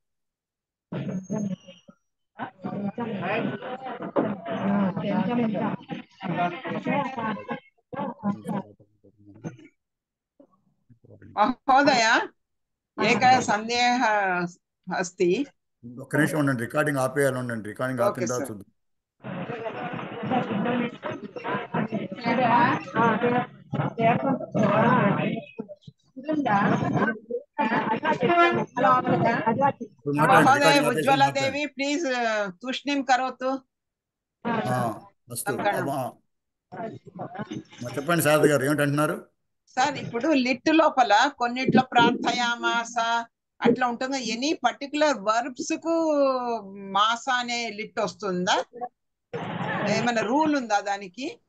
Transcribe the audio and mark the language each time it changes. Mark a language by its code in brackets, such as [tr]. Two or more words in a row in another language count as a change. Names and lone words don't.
[sa] మహోదయ ఏకः సందేహः अस्ति. [te] ఒక్క నిమిషం ఉండండి, రికార్డింగ్ ఆపేయాలి. ఉండండి, రికార్డింగ్ ఆపిన తర్వాత చూద్దాం. [sa] महोदय उज्ज्वला देवी प्लीज तूष्णीं करोतु. [te] చెప్పండి శారద గారు, ఏమిటంటున్నారు? సార్ ఇప్పుడు లిట్ లోపల కొన్నిట్లో ప్రార్థయామాస అట్లా ఉంటుంది. [en] any particular verbs [te] కు మాస అనే లిట్ వస్తుందా? ఏమైనా రూల్ ఉందా దానికి?